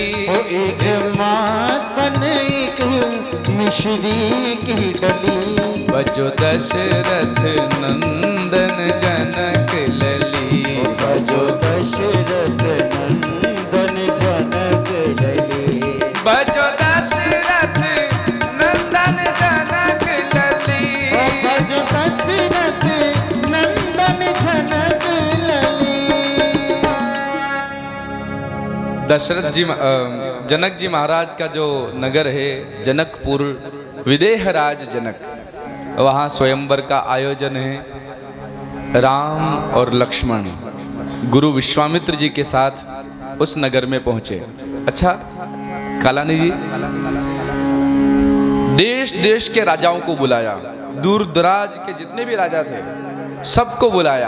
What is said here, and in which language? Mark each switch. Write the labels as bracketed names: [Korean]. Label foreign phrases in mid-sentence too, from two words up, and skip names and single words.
[Hindi] एक माखन एक मिश्री की डली। भजो दशरथ नंदन जनक लली। भजो दशरथ नंदन जनक लली। भजो दशरथ नंदन जनक लली। भजो दशरथ नंदन जनक लली। दशरथ जी जनक जी महाराज का जो नगर है जनकपुर, विदेहराज जनक, वहाँ स्वयंवर का आयोजन है। राम और लक्ष्मण गुरु विश्वामित्र जी के साथ उस नगर में पहुँचे। अच्छा कालानी जी, देश देश के राजाओं को बुलाया, दूर दराज के जितने भी राजा थे सबको बुलाया।